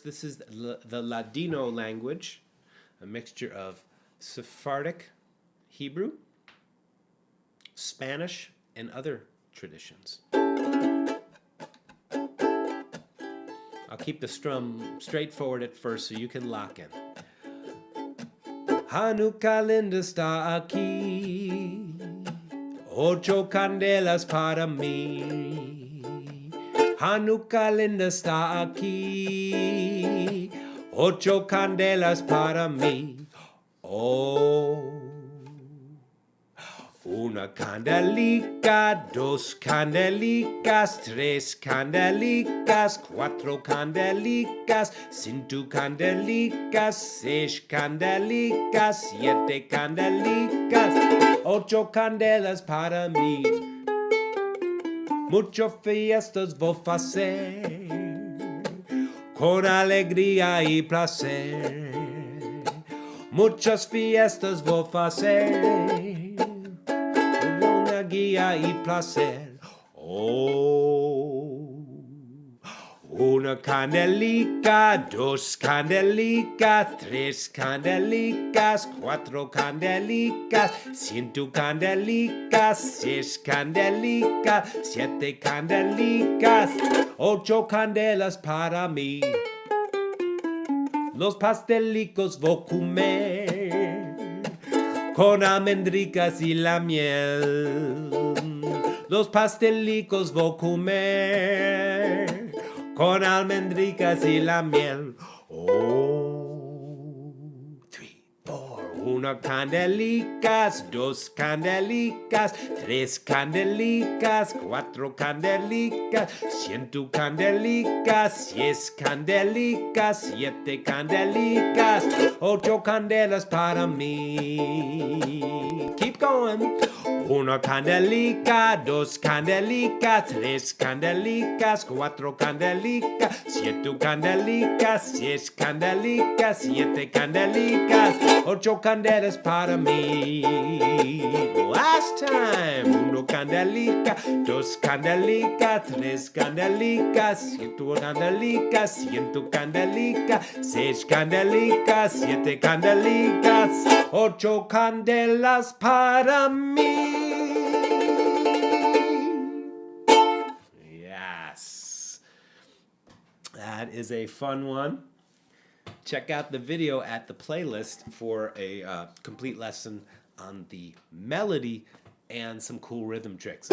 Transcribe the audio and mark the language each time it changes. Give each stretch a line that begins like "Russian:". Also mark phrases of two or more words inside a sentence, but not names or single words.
English: This is the Ladino language, a mixture of Sephardic Hebrew, Spanish, and other traditions. I'll keep the strum straightforward at first so you can lock in.
Ladino: Hanukkah linda está aquí, ocho candelas para mí. Hanukkah linda está aquí, ocho candelas para mí. Oh, una candelica, 2 candelicas, 3 candelicas, 4 candelicas, 5 candelicas, 6 candelicas, 7 candelicas, 8 candelas para mí. Muchas fiestas vou fazer, con alegría y placer. Muchas fiestas vou fazer, con alegría y placer. Oh, una candelica, 2 candelicas, 3 candelicas, 4 candelicas, 5 candelicas, 6 candelicas, 7 candelicas, 8 candelas para mí. Los pastelicos voy a comer con almendricas y la miel. Los pastelicos voy a comer con almendricas y la miel. Oh, 3, 4. Una candelicas, 2 candelicas, 3 candelicas, 4 candelicas, 100 candelicas, 6 candelicas, 7 candelicas, 8 candelas para mí.
English: Keep going.
Ladino: Una candelica, 2 candelicas, 3 candelicas, 4 candelicas, 7 candelicas, 6 candelicas, 7 candelicas, 8 candelicas, candelas para mí.
English: Last time.
Ladino: Uno candelica, dos candelicas, tres candelicas, ciento candelicas, ciento candelicas, seis candelicas, siete candelicas, ocho candelas para mí.
English: Yes. That is a fun one. Check out the video at the playlist for a complete lesson on the melody and some cool rhythm tricks.